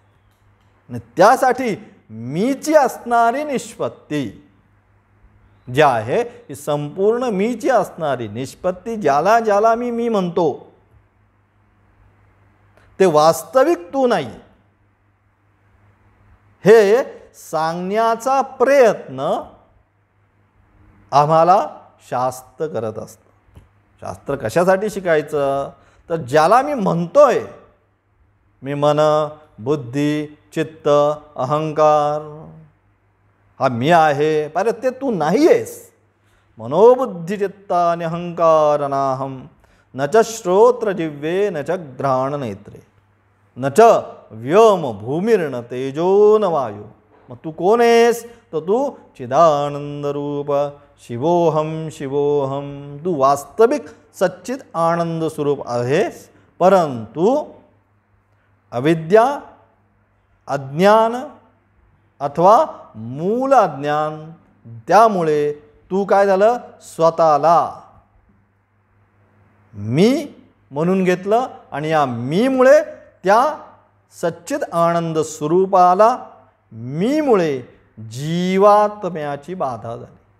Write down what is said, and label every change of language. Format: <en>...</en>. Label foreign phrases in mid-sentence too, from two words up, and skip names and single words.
<mr>आणि त्यासाठी मीची असणारी निष्पत्ती जी आहे, ही संपूर्ण मीची असणारी निष्पत्ती, ज्याला ज्याला मी म्हणतो ते वास्तविक तू नाही, हे सांगण्याचा प्रयत्न आम्हाला शास्त्र करत असतं. शास्त्र कशासाठी शिकायचं, तर ज्याला मी म्हणतोय, मी मन बुद्धी चित्त अहंकार हा मी आहे, अरे ते तू नाही आहेस.</mr> <sa>मनोबुद्धी चित्तानि अहंकार नाहम न च श्रोत्र जिव्हे न च घ्राण नेत्रे न च व्योम भूमिर्न तेजो न वायू.</sa> <mr>मग तू कोण आहेस, तर तू</mr> <sa>चिदानंद रूप शिवोहम शिवोहम,</sa> <mr>तू वास्तविक सच्चित आनंद स्वरूप आहेस. परंतु अविद्या अज्ञान अथवा मूल अज्ञान, त्यामुळे तू काय झालं, स्वतःला मी म्हणून घेतलं आणि या मीमुळे त्या सच्चित आनंद स्वरूपाला मीमुळे जीवात्म्याची बाधा झाली.</mr>